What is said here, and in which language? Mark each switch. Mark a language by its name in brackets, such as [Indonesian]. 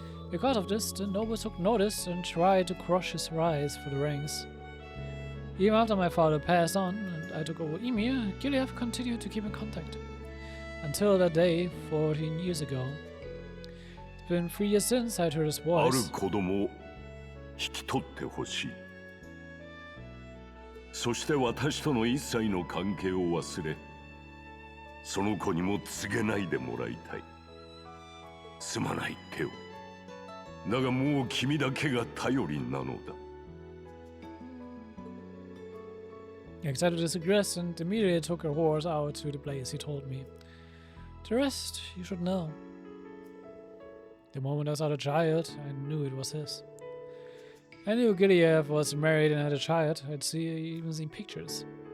[English] Because of this, the nobles took notice and tried to crush his rise through the ranks. Even after my father passed on and I took over Emir, Gilead continued to keep in contact. Until that day, 14 years ago. It's been 3 years since I heard his [Japanese] ある [English] voice. [Japanese] 子供を引き取ってほしい。そして私との一切の関係を忘れ、その子にも告げないでもらいたい。すまないテオ。だがもう君だけが頼りなのだ。 [English] I accepted his request and immediately took a horse out to the place he told me. The rest you should know. The moment I saw the child, I knew it was his. I knew Gilead was married and had a child. I'd even seen pictures.